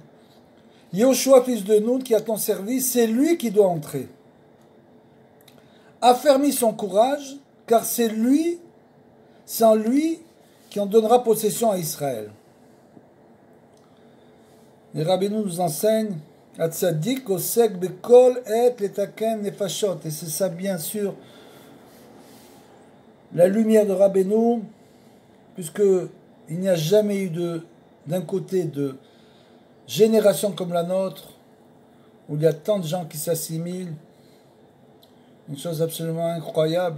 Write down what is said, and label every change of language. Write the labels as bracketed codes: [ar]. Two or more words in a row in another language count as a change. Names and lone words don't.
[fr] Yoshua, fils de Nun, qui a ton service, c'est lui qui doit entrer. Affermis son courage, car c'est en lui qui en donnera possession à Israël. Et Rabbeinu nous enseigne, [he] הצדיק עוסק בכל עת לתקן נפשות. [fr] Et c'est ça, bien sûr, la lumière de Rabbeinu, puisque il n'y a jamais eu d'un côté de génération comme la nôtre, où il y a tant de gens qui s'assimilent, une chose absolument incroyable.